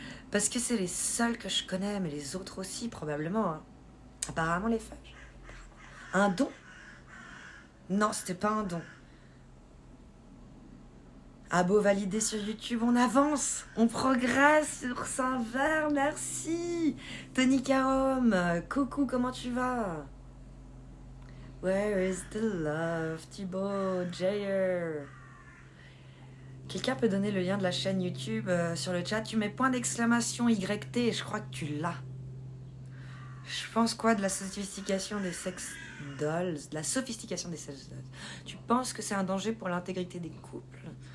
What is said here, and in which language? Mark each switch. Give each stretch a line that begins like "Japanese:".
French: Parce que c'est les seuls que je connais, mais les autres aussi, probablement. Hein. Apparemment, les feuilles. Un don? Non, c'était pas un don. Abo validé sur YouTube, on avance, on progresse sur Saint-Vert, merci. Tony Carom, coucou, comment tu vas?
English: Where is the love, Thibaut, Jayer?
French: Quelqu'un peut donner le lien de la chaîne YouTube sur le chat. Tu mets point d'exclamation YT et je crois que tu l'as. Je pense quoi de la sophistication des sex dolls? De la sophistication des sex dolls. Tu penses que c'est un danger pour l'intégrité des couples?